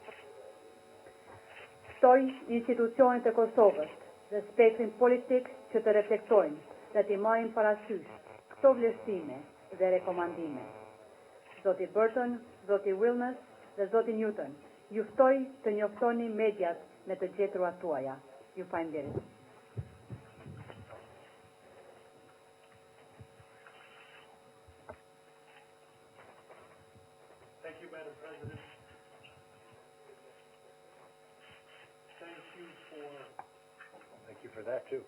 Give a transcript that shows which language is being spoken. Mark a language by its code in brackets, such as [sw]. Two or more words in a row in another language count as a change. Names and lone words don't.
[sq] Ftoj institucionet e Kosovës dhe spektrin politik që të reflektojnë dhe të marrin parasysh këto vlerësime dhe rekomandime. Zoti Burton, zoti Wilmes dhe zoti Newton, ju ftoj të njoftoni mediat me të gjeturat tuaja. Ju falenderoj. [en] Thank you, Madam President. Thank you for that too.